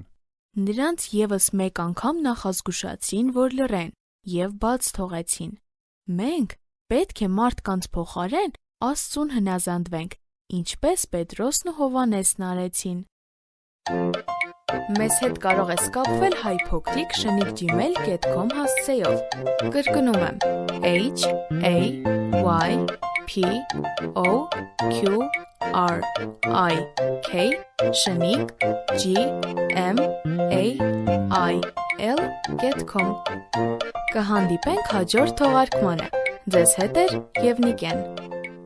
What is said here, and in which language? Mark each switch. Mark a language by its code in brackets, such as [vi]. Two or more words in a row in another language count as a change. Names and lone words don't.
[hy] Նրանց ևս մեկ անգամ նախազգուշացրին, որ լռեն, և բաց թողեցին։ Մենք պետք է մարդկանց փոխարեն Աստծուն հնազանդվենք, ինչպես Պետրոսն ու Հովհաննեսն արեցին։ Մեզ հետ կարող ես կապվել hypocrite@gmail.com հասցեով։ Կրկնում եմ HAYPOQRIK@gmail.com Կհանդիպենք հաջորդ թողարկմանը։ Ձեզ հետ է Եվնիկեն։